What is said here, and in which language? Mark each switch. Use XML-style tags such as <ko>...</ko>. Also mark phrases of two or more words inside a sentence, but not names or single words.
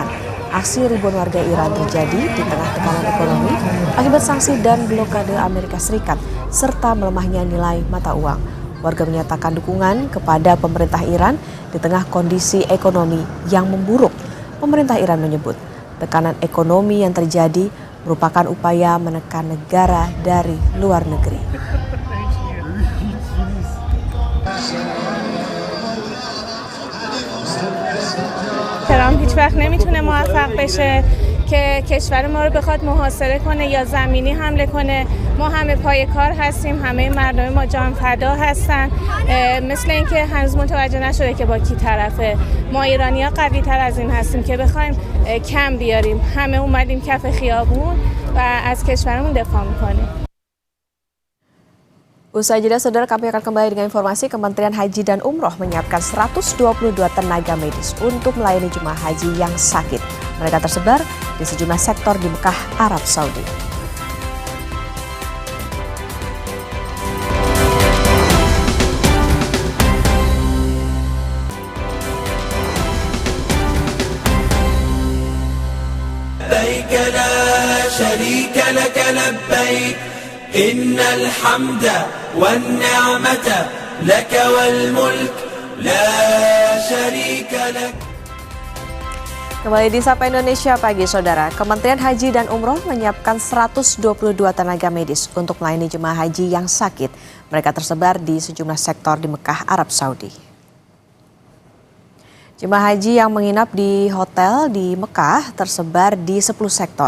<id>Aksi ribuan warga Iran terjadi di tengah tekanan ekonomi akibat sanksi dan blokade Amerika Serikat, serta melemahnya nilai mata uang. Warga menyatakan dukungan kepada pemerintah Iran di tengah kondisi ekonomi yang memburuk. Pemerintah Iran menyebut tekanan ekonomi yang terjadi merupakan upaya menekan negara dari luar negeri.</id> <fa>ترامپ هیچ وقت نمیتونه موفق بشه که کشور ما رو بخواد محاصره کنه یا زمینی حمله کنه. ما همه پای کار هستیم، همه مردم ما جان فدا هستن. مثل اینکه هنوز متوجه نشده که با کی طرفه. ما ایرانی‌ها قوی تر از این هستیم که بخوایم کم بیاریم. همه اومدیم کف خیابون و از کشورمون دفاع میکنیم.</fa> <id>Usai jeda, saudara, kami akan kembali dengan informasi Kementerian Haji dan Umroh menyiapkan 122 tenaga medis untuk melayani jemaah haji yang sakit. Mereka tersebar di sejumlah sektor di Mekah, Arab Saudi.</id> <ar>لبيك لا شريك لك لبيك إن الحمد والنعمة لك والملك لا شريك لك.</ar> <id>Kembali di Sapa Indonesia Pagi, saudara. Kementerian Haji dan Umroh menyiapkan 122 tenaga medis untuk melayani jemaah haji yang sakit. Mereka tersebar di sejumlah sektor di Mekah, Arab Saudi. Jemaah haji yang menginap di hotel di Mekah tersebar di 10 sektor.</id>